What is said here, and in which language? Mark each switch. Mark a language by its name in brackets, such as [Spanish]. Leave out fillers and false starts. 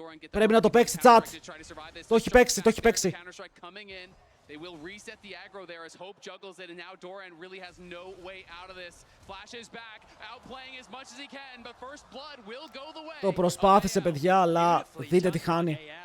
[Greek] Πρέπει να το παίξει chat. Το έχει παίξει, το έχει παίξει. [English] They will reset the aggro there as Hope juggles it, and now Doran really has no way out of this. Flashes back, outplaying as much as he can, but first blood will go the way. [Greek] Το προσπάθησε, παιδιά, αλλά δείτε τι χάνει.